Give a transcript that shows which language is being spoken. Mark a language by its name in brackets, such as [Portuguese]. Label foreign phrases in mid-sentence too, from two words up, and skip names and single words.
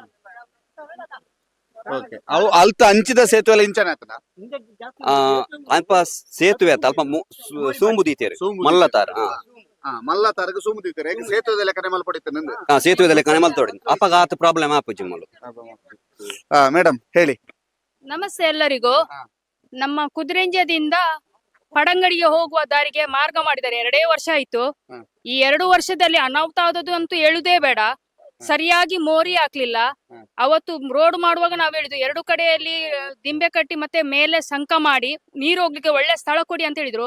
[Tulu] ಅವು ಅಲ್ತ ಅಂಚಿದ ಸೇತುವೆ ಎಲ್ಲ ಇಂಚನೆ ಆತನ ಅಲ್ಪ ಸೇತುವೆ ಆತ ಅಲ್ಪ ಸೂಂಬು ದೀತೇರು ಮಲ್ಲತಾರ ಮಲ್ಲತಾರಗೆ ಸುಮ್ಮದಿದ್ದಾರೆ ಸೇತುವೆದಲ್ಲೇ ಕನೆ ಮಲ್ಪಡಿತ್ತೆ ನಿಂದು. ಸೇತುವೆದಲ್ಲೇ ಕನೆ ಮಲ್ತೋಡಿ ಅಪಘಾತ ಪ್ರಾಬ್ಲಮ್ ಆಪುಜಿ ಮಲ್ಲು. [Kannada] ಮೇಡಮ್ ಹೇಳಿ. ನಮಸ್ತೆ ಎಲ್ಲರಿಗೂ. ನಮ್ಮ ಕುದುರೆಂಜದಿಂದ ಪಡಂಗಡಿಗೆ ಹೋಗುವ ದಾರಿಗೆ ಮಾರ್ಗ ಮಾಡಿದ್ದಾರೆ 2 ವರ್ಷ ಆಯ್ತು. ಈ 2 ವರ್ಷದಲ್ಲಿ ಅನಾಹುತ ಆದದ್ದು ಅಂತೂ ಹೇಳುದೇ ಬೇಡ. ಸರಿಯಾಗಿ ಮೋರಿ ಹಾಕ್ಲಿಲ್ಲ. ಅವತ್ತು ರೋಡ್ ಮಾಡುವಾಗ ನಾವ್ ಹೇಳಿದ್ವಿ 2 ಕಡೆಯಲ್ಲಿ ದಿಂಬೆ ಕಟ್ಟಿ ಮತ್ತೆ ಮೇಲೆ ಸಂಕ ಮಾಡಿ ನೀರು ಹೋಗ್ಲಿಕ್ಕೆ ಒಳ್ಳೆ ಸ್ಥಳ ಕೊಡಿ ಅಂತ ಹೇಳಿದ್ರು.